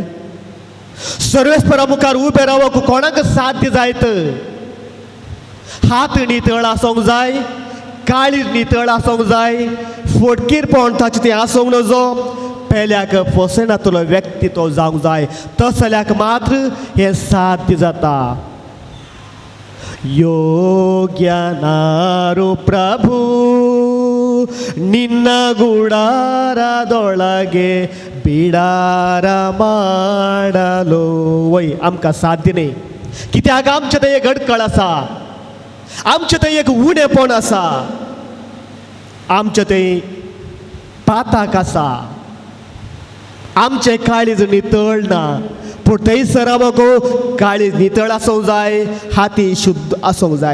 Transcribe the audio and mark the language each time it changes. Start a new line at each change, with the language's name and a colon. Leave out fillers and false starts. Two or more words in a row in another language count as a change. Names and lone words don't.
Konkani: सर्वेस्परा मुखार उबें रावोंक कोणाक साध्य जायत हात नितळ आसूंक जाय, काळीज नितळ आसूंक जाय, फोटकीरपण ताचें तें आसूंक नजो, पेल्याक फसयनातलो व्यक्ती तो जावंक जाय. तसल्याक मात्र हें साध्य जाता.
Kannada: ಯೋಗ್ಯನಾರು ಪ್ರಭು ನಿನ್ನ ಗುಡಾರದೊಳಗೆ ಬಿಡಾರ ಮಾಡಲು.
Konkani: वय आमकां साध्य न्ही, कित्याक आमचे थंय एक अडखळ आसा, आमचे थंय एक उणेपण आसा, आमचे थंय पाताक आसा, आमचें काळीज नितळ ना. पूण थंयसर आमकां काळीज नितळ आसूंक जाय, हाती शुद्ध आसूंक जाय.